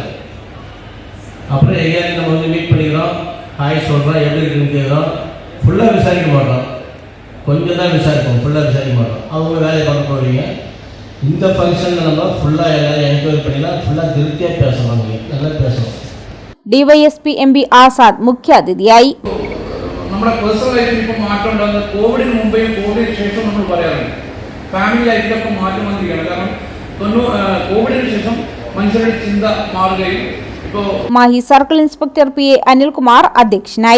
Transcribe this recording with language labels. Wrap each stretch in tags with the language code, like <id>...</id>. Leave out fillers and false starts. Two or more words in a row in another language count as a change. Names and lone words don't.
<ta>அப்புறம் எங்கேயாவது நம்ம மீட் பண்ணிக்கிறோம், ஹாய் சொல்கிறோம், எப்படி இருக்குன்னு கேட்குறோம். ஃபுல்லாக விசாரிக்க மாட்டோம். கொஞ்சம் தான் விசாரிப்போம், ஃபுல்லாக விசாரிக்க மாட்டோம். அவங்க வேலையை பார்க்க போவீங்க. இந்த ஃபங்க்ஷனில் நம்ம ஃபுல்லாக எல்லாரும் என்கொயரி பண்ணினா ஃபுல்லாக திருப்தியாக பேசணும், நல்லா பேசணும்.</ta> <ml>ഡിവൈഎസ്പി എം ബി ആസാദ് മുഖ്യാതിഥിയായി. നമ്മുടെ</ml> <en>personal life</en> <ml>ഇപ്പോൾ മാറ്റം ഉണ്ടാകുന്നത് കോവിഡിന് മുമ്പേയും കോവിഡിന് ശേഷം നമ്മൾ പറയാറുണ്ട്.</ml> <en>family life</en> <ml>മാറ്റം വന്നിരിക്കുകയാണ്. കാരണം കോവിഡിന് ശേഷം മനുഷ്യരുടെ ചിന്ത മാറുകയും ഇപ്പോൾ മാഹി</ml> <en>circle inspector</en> <ml>പി എ അനിൽകുമാർ അധ്യക്ഷനായി.</ml>